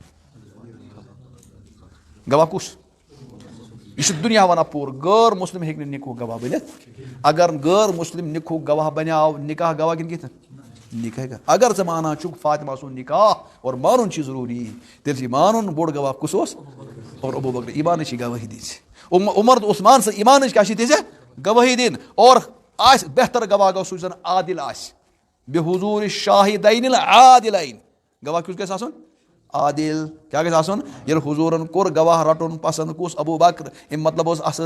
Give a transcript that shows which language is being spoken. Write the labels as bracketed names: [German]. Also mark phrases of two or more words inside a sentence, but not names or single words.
[Kashmiri] گواہ کُس یہ چھُ دُنیا ونان پوٗرٕ غٲر مسلم ہیٚکہِ نہٕ نکاح گواہ بٔنِتھ اگر غٲر مسلم نکاح گواہ بنیو نکاح گواہ کِنہٕ کِتھ نکاح اگر ژٕ مانان چھُکھ فاطمہ سُنٛد نکاح اور مانُن چھُ ضروٗری تیٚلہِ چھُ مانُن بوٚڑ گواہ کُس اوس اور ابو بکر ایمانٕچ گواہی دِژ عمر تہٕ عثمان سٕنٛز ایمانٕچ کیاہ چھِ دِژ گواہی دِنۍ اور آسہِ بہتر گواہ گوٚو سُہ زن عادل آسہِ [Arabic] بحضوٗر شاہدین العادلین [Kashmiri] گواہ کُس گژھِ آسُن عادل کیا گژھِ آسُن ییٚلہِ حضوٗرن کوٚر گواہ رٹُن پسنٛد کُس ابو بکر اَمیُک مطلب اوس اَتھ